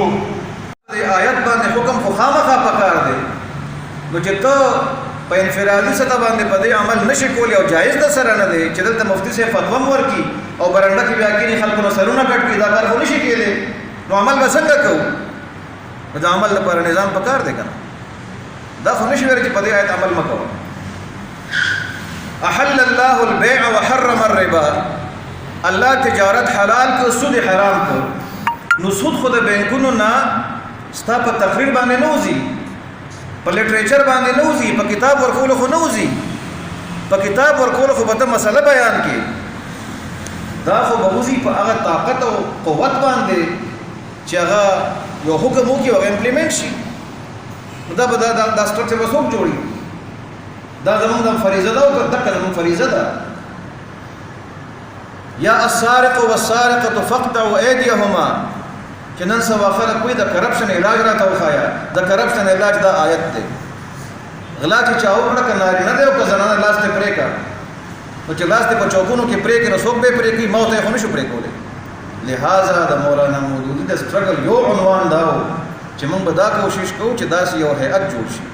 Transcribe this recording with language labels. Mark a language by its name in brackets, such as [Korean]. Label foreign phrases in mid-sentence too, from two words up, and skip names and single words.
[Pashto] د آیت باندې حکم خو خامخا پکار دی نو چې ته په انفرادي سطح باندې په دې عمل نشي کولی او جایز د سره نه دی چې دلته مفتي صاحب فتوا ورکړي او برنډه کې بیا کېني خلکو نه سرونه کټ کړي دا کار خو نشي کېدی نو عمل به څنګه کوو؟ نو د عمل لپاره نظام پکار دی که نه دا خو نشي ویلی چې په دې آیت عمل مه کوه. [Arabic] احل الله البيع وحرم الربا [Pashto] الله تجارت حلال کو سود حرام کو. نو سود خو د بینکونو نه ستا په تقریر باندې نه وځي په لټریچر باندې نه وځي په کتاب ورکولو خو نه وځي په کتاب ورکولو خو به ته مسله بیان کړي دا خو به وځي په هغه طاقت او قوت باندې چې هغه یو حکم وکړي او امپلیمنټ شي. دا به دا سټرکچر به څوک جوړي دا زمونږ د فریضه ده او که دقه زمونږ فریضه ده. [Arabic] یا السارق والسارقة فاقطعوا ایدیهما [Pashto] چې نن سبا خلک کوي د کرپشن علاج راته وښایه د کرپشن علاج دا آیت دی. غلا چې چا وکړه که نارینه دی او که زنانه لاس ته پرې کړه نو چې لاس ته په چوکونو کې پرې کړي نو څوک به یې پرې کړي ما ته یې خو نشو پرې کولی. لہذا د مولانا مودودي د سټرګل یو عنوان دا و چې موږ به دا کوشش کوو چې داسې یو هیئت جوړ شي.